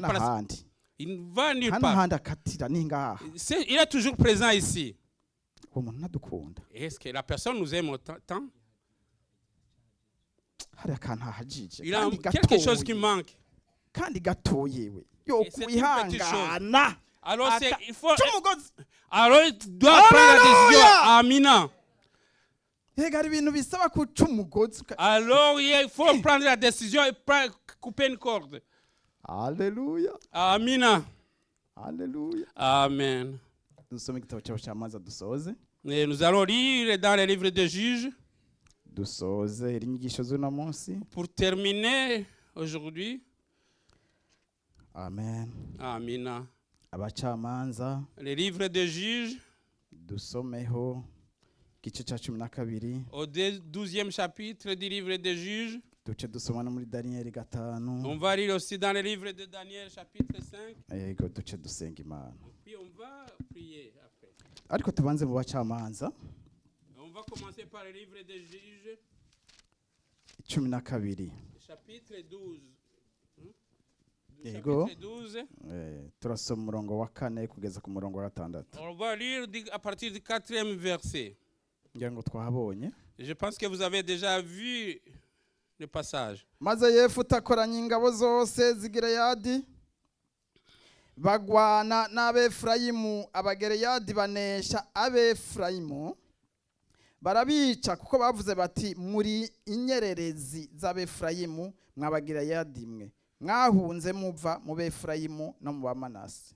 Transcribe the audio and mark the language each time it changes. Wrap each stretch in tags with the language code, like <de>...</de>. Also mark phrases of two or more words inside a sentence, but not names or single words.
<rn>hano</rn> <fr>à la</fr> <rn>handi</rn> <fr>il ne va nulle</fr> <rn>hano</rn> <fr>part.</fr> <rn>handi akatira ni ngaha.</rn> <fr>Il est toujours présent ici.</fr> <rn>Uwo muntu nadukunda</rn> <fr>Est-ce que la personne nous aime autant?</fr> <rn>hari akantu hahajije</rn> <fr>Il a</fr> <rn>kandi</rn> <fr>quelque chose qui</fr> <rn>gatoye</rn> <fr>manque.</fr> <rn>kandi gatoye we yo</rn> <fr>Et c'est une petite</fr> <rn>kwihangana.</rn> <fr>Alors c'est, il faut,</fr> <rn>Cy'umugozi.</rn> <fr>alors il doit prendre la décision.</fr> <rn>Amina. Hega hari ibintu bisaba kuca umugozi.</rn> <fr>Alors il faut prendre la décision et couper une corde.</fr> <rn>Haleluya, Amina. haleluya.</rn> <fr>Amen.</fr> <rn>Dusome igitabo cy'abacamanza dusoze.</rn> <fr>Et nous allons lire dans les livres des juges</fr> <rn>Dusoze iri nyigisho z'uno munsi.</rn> <fr>pour terminer aujourd'hui. Amen.</fr> <rn>Amina. Abacamanza</rn> <fr>Les livres des juges</fr> <rn>dusomeho igice cya 12</rn> <fr>au 12e chapitre du livre des juges.</fr> <rn>duce dusoma no muri Daniyeli 5.</rn> <fr>On va lire aussi dans le livre de Daniel chapitre 5.</fr> <rn>Yego duce dusenga Imana.</rn> <fr>Puis on va prier après.</fr> <rn>Ariko tubanze mu bacamanza</rn> <fr>On va commencer par le livre des juges 12. chapitre 12.</fr> <rn>Yego.</rn> <fr>Chapitre 12.</fr> <rn>Turasoma umurongo wa 4 kugeza ku murongo wa 6.</rn> <fr>On va lire à partir du 4e verset.</fr> <rn>Ngira ngo twahabonye.</rn> <fr>Je pense que vous avez déjà vu le passage.</fr> <rn>Maze Yefuta akoranya ingabo zose z'Gileyadi bagwana n'Abefurayimu. Abagereyadi banesha Abefurayimu barabica kuko bavuze bati muri inyererezi z'Abefurayimu mw'Abagereyadi mwe mwahunze muva mu Befurayimu no mu Bamanase.</rn>